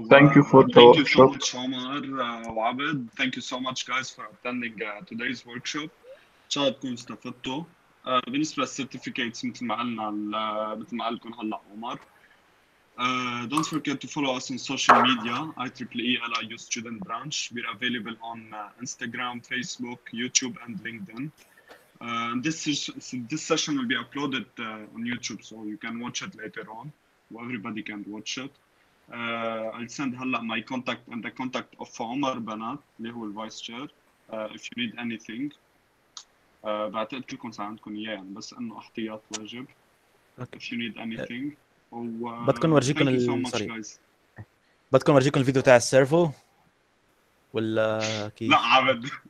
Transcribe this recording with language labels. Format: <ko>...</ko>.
<en>thank you for the workshop. Thank you so much Omar وعبد. Thank you so much guys for attending today's workshop.</en> <ar>إن شاء الله تكونوا استفدتوا. بالنسبة للسيرتيفيكيتس مثل ما قال لكم هلا عمر.</ar> <en>Don't forget to follow us on social media. IEEE LIU Student Branch. We're available on Instagram, Facebook, YouTube, and LinkedIn. This session will be uploaded on YouTube, so you can watch it later on. Everybody can watch it. I'll send هلا my contact and the contact of</en> <ar>عمر بنات اللي هو الفايس شير.</ar> <en>If you need anything</en> <ar>بعتقد كلكم صار عندكم اياه يعني بس انه احتياط واجب.</ar> <en>If you need anything.</en> <ar>بدكم ورجيكم بدكم ورجيكم الفيديو تاع السيرفو ولا كيف؟ لا عبد</ar>